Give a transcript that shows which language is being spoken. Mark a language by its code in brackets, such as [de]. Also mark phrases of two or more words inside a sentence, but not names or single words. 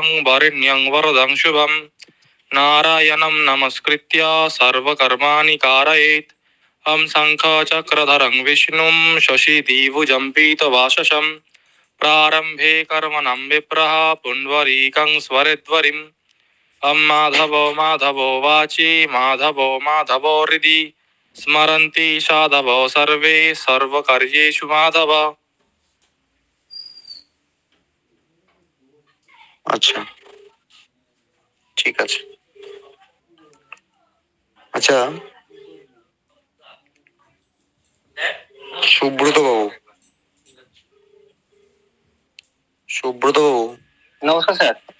[sa] वरेण्यं वरदं शुभं नारायणं नमस्कृत्य सर्वकर्माणि कारयेत् शङ्खचक्रधरं विष्णुं शशिदिभुजं पीतवाससं प्रारम्भे कर्मणं विप्रः पुण्डरीकं स्मरेद्वरिम् माधवो माधवो वाचि माधवो माधवो हृदि स्मरन्ति साधवो सर्वे सर्वकार्येषु माधव। [bn] আচ্ছা, ঠিক আছে। আচ্ছা, সুব্রত বাবু, নমস্কার স্যার।